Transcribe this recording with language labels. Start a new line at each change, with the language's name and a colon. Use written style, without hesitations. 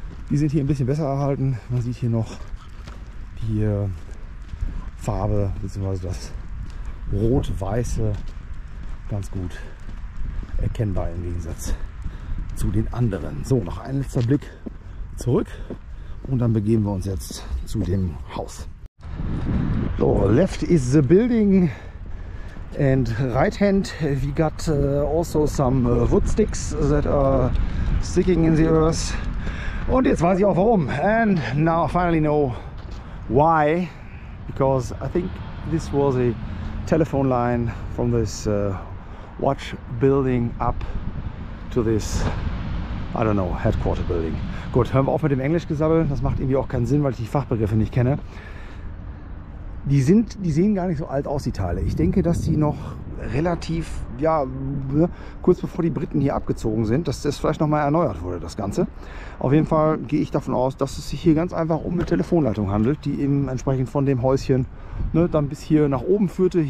German: Die sind hier ein bisschen besser erhalten. Man sieht hier noch die Farbe bzw. das Rot-Weiße ganz gut erkennbar im Gegensatz zu den anderen. So, noch ein letzter Blick zurück und dann begeben wir uns jetzt zu dem Haus.
English: So, left is the building. And right hand we got also some wood sticks that are sticking in the earth.
German: Und jetzt weiß ich auch warum.
English: And now I finally know why. Because I think this was a telephone line from this watch building up to this, I don't know, headquarter building.
German: Gut, hören wir auf mit dem Englischgesabbel. Das macht irgendwie auch keinen Sinn, weil ich die Fachbegriffe nicht kenne. Die sehen gar nicht so alt aus, die Teile. Ich denke, dass die noch relativ, ja, kurz bevor die Briten hier abgezogen sind, dass das vielleicht noch mal erneuert wurde, das Ganze. Auf jeden Fall gehe ich davon aus, dass es sich hier ganz einfach um eine Telefonleitung handelt, die eben entsprechend von dem Häuschen dann bis hier nach oben führte.